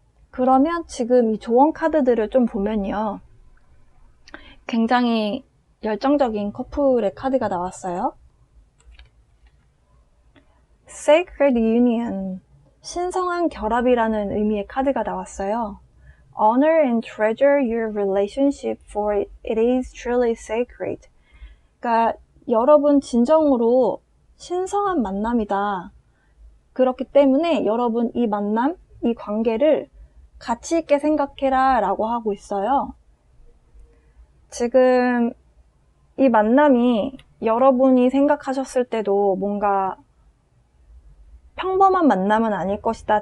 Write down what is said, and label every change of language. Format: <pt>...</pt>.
<ko>그러면 지금 이 조언 카드들을 좀 보면요. 굉장히 열정적인 커플의 카드가 나왔어요. Sacred Union, 신성한 결합이라는 의미의 카드가 나왔어요.</ko> <en>Honor and treasure your relationship for it is truly sacred.</en> <ko>그러니까 여러분 진정으로 신성한 만남이다. 그렇기 때문에 여러분 이 만남, 이 관계를 가치 있게 생각해라 라고 하고 있어요. 지금 이 만남이 여러분이 생각하셨을 때도 뭔가 평범한 만남은 아닐 것이다.</ko>